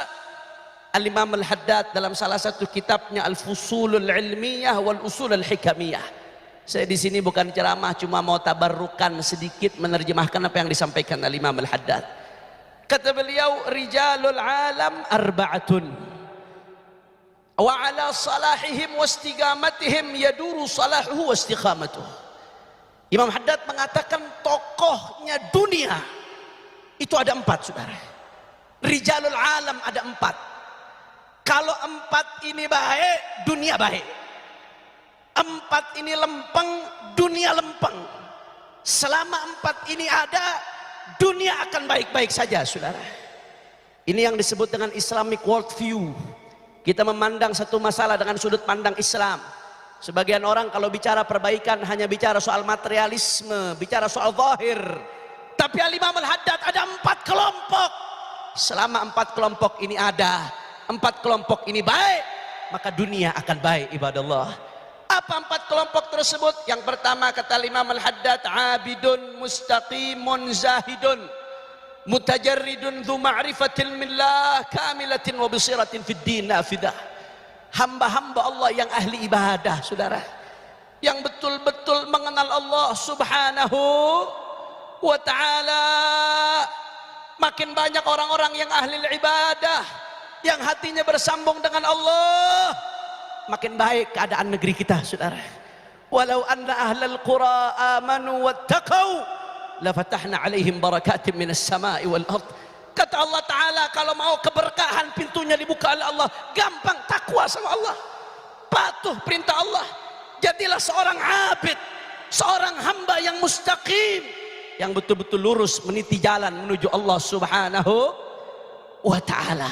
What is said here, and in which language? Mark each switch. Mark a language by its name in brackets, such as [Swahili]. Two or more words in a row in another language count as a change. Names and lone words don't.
[Indonesian] Al-Imam Al-Haddad dalam salah satu kitabnya Al-Fusulul Ilmiyah wal Usul Al-Hikamiyah. Saya di sini bukan ceramah, cuma mau tabarrukan sedikit menerjemahkan apa yang disampaikan Al-Imam Al-Haddad. Kata beliau, [Arabic] رجال العالم أربعة وعلى صلاحهم واستقامتهم يدور صلاحه واستقامته. [Indonesian] Imam Haddad mengatakan tokohnya dunia itu ada 4, saudara. [Arabic] رجال العالم [Indonesian] ada 4. Kalau 4 ini baik, dunia baik. 4 ini lempeng, dunia lempeng. Selama 4 ini ada, dunia akan baik-baik saja, saudara. Ini yang disebut dengan [English] Islamic world view. [Indonesian] Kita memandang satu masalah dengan sudut pandang Islam. Sebagian orang kalau bicara perbaikan hanya bicara soal materialisme, bicara soal zahir. Tapi Al-Imam Al-Haddad ada 4 kelompok. Selama 4 kelompok ini ada, 4 kelompok ini baik, maka dunia akan baik, ibadallah. Apa 4 kelompok tersebut? Yang pertama kata Imam Al-Haddad, [Arabic] عابد مستقيم زاهد متجرد ذو معرفة بالله كاملة وبصيرة في الدين نافذة. [Indonesian] Hamba-hamba Allah yang ahli ibadah, saudara, yang betul-betul mengenal Allah [Arabic] سبحانه وتعالى. [Indonesian] Makin banyak orang-orang yang ahli ibadah, yang hatinya bersambung dengan Allah, makin baik keadaan negeri kita, saudara. [Arabic] ولو أن أهل القرى آمنوا واتقوا لفتحنا عليهم بركات من السماء والأرض. [Indonesian] Kata Allah Ta'ala, kalau mau keberkahan pintunya dibuka oleh Allah, gampang, takwa sama Allah, patuh perintah Allah, jadilah seorang abid, seorang hamba yang mustaqim, yang betul-betul lurus meniti jalan menuju Allah [Arabic] سبحانه وتعالى.